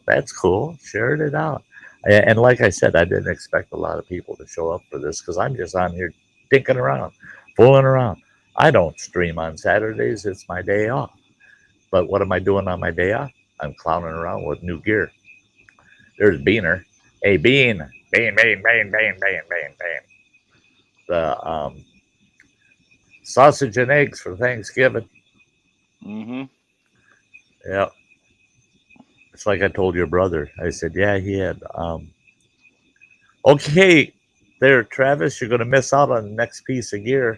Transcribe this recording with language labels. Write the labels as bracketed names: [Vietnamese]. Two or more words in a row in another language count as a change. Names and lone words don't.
[English] That's cool. Shared it out. And like I said, I didn't expect a lot of people to show up for this because I'm just on here dinking around, fooling around. I don't stream on Saturdays. It's my day off. But what am I doing on my day off? I'm clowning around with new gear. There's Beaner. Hey, Bean. Bean, Bean, Bean, Bean, Bean, Bean, Bean. The sausage and eggs for Thanksgiving. Mhm. Yeah. It's like I told your brother. I said, yeah, he had. Okay, there, Travis, you're going to miss out on the next piece of gear.